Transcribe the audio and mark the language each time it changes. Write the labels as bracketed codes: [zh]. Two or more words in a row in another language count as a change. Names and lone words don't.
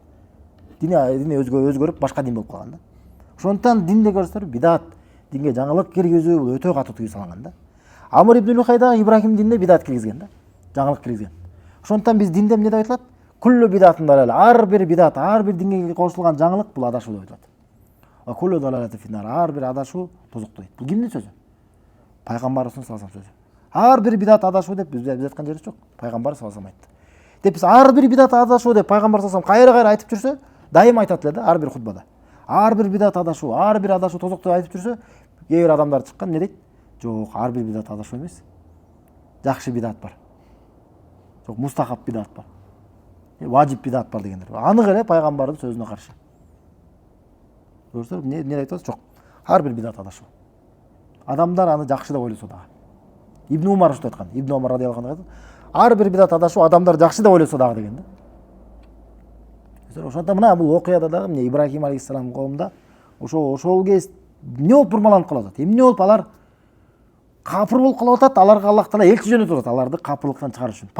[ky] Дини өзгөрүп башка дин болуп калган да. Ошондуктан динде көрсөтөр бидат, динге жаңылык киргизүү бул өтө катуу тыюу салынган да. Амр ибн Лухай да Ибрахим динине бидат киргизген да. Жаңылык киргизген. Ошондуктан биз динде эмне деп айтылат? [ar] كل بدعة ضلالة. [ky] Ар бир бидат, ар бир динге кошулган жаңылык бул адашуу деп айтылат. [ar] كل ضلالة في النار. [ky] Ар бир адашуу тозокто дейт. Бул кимдин сөзү? Пайгамбарыбыздын [ar] صلى الله عليه [ky] сөзү. Ар бир бидат адашуу деп биз айткан жерибиз жок. Пайгамбар [ar] صلى الله عليه [ky] айтты. Деп биз ар бир бидат адашуу деп Пайгамбар [ar] صلى الله عليه [ky] кайра айтып жүрсө, дайым айтат эле да, ар бир хутбада. Ар бир бидат адашуу, ар бир адашуу тозокто айтып жүрсө, кээ бир адамдар чыккан не дейт? Жок, ар бир бидат адашуу эмес. Жакшы бидат бар. Жок, мустахаб бидат бар. Важип бидат бар дегендер. Анык эле Пайгамбардын сөзүнө каршы. Көрсөтөр, эмне айтат? Жок. Ар бир бидат адашуу. Адамдар аны жакшы деп ойлосо дагы. Ибн Умар ушундай айткан. Ибн Умар [ar] رضي الله عنه [ky] айткан. Ар бир бидат адашуу адамдар жакшы деп ойлосо дагы деген да. Ошондо мына бул окуяда дагы эмне Ибрахим алейхиссалам коомунда ошол кез эмне болуп бурмаланып калып атат? Эмне болуп алар капыр болуп калып атат? Аларга Аллах таала элчи жөнөтүп атат, аларды капырлыктан чыгарыш үчүн.